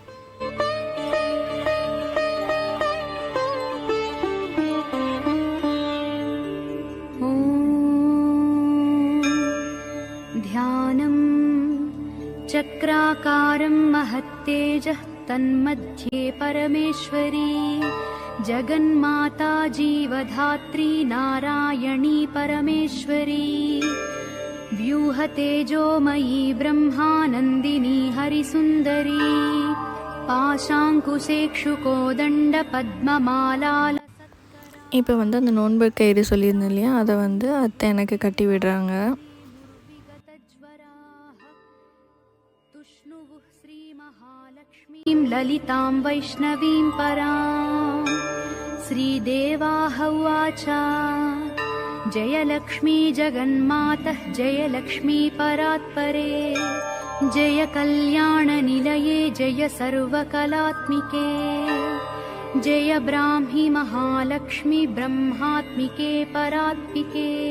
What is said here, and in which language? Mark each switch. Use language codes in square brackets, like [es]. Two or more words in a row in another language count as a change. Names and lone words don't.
[sa] ध्यानं चक्राकारं महत्तेजः तन्मध्ये परमेश्वरी जगन्माता जीवधात्री नारायणी परमेश्वरी व्यूहतेजोमयी ब्रह्मानन्दिनी हरिसुन्दरी पाशाङ्कुशेक्षुकोदण्ड पद्ममाला. [ta] இப்போ வந்து அந்த நோன்பு கயிறு சொல்லியிருந்தேன் இல்லையா, அதை வந்து அத்தை எனக்கு கட்டி விடுறாங்க. [sa] ललितां वैष्णवीं परां श्रीदेवाह उवाच जयलक्ष्मी जगन्मातः जयलक्ष्मी परात्परे जय कल्याणनिलये जय सर्वकलात्मिके जय ब्राह्मी महालक्ष्मी ब्रह्मात्मिके परात्मिके